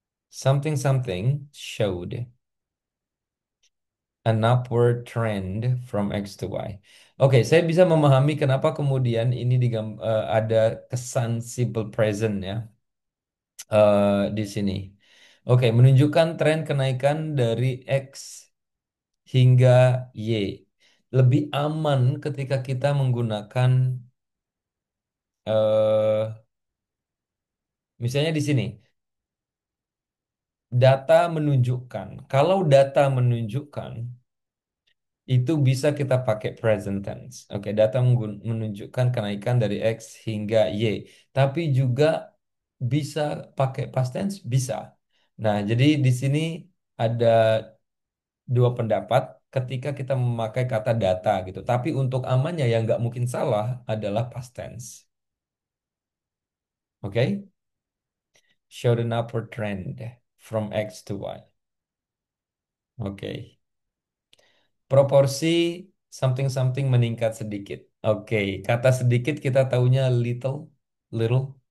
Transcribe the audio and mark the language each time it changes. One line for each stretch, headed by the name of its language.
English: Something something showed an upward trend from X to Y.
Indonesian: Oke, saya bisa memahami kenapa kemudian ini ada kesan simple present ya di sini. Oke, menunjukkan tren kenaikan dari X hingga Y. Lebih aman ketika kita menggunakan eh misalnya di sini data menunjukkan. Kalau data menunjukkan itu bisa kita pakai present tense. Oke, data menunjukkan kenaikan dari X hingga Y. Tapi juga bisa pakai past tense, bisa. Nah, jadi di sini ada dua pendapat ketika kita memakai kata data gitu. Tapi untuk amannya yang nggak mungkin salah adalah past tense. Oke?
English: Showed an upward trend from X to Y.
Indonesian: Oke. Proporsi something-something meningkat sedikit. Oke, kata sedikit kita taunya little, little.